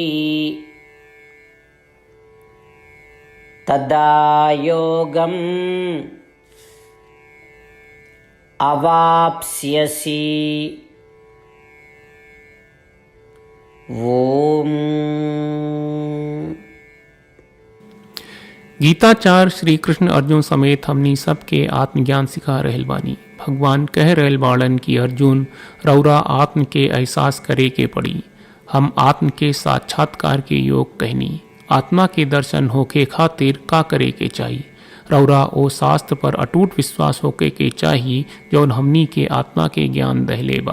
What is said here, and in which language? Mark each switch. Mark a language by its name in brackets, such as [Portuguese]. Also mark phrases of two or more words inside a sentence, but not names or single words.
[Sanskrit] तदा योगम् अवाप्स्यसि। ओम। [Bhojpuri] गीताचार्य श्री कृष्ण अर्जुन समेत हमनी सबके आत्मज्ञान सिखा रहल बानी। भगवान कह रहल बाड़न कि अर्जुन रौरा आत्म के एहसास करे के पड़ी। हम आत्म के साक्षात्कार के योग कहनी। आत्मा के दर्शन होके खातिर का करे के चाहिए। रौरा ओ शास्त्र पर अटूट विश्वास होके के चाहिए जौन हमनी के आत्मा के ज्ञान दहले बा।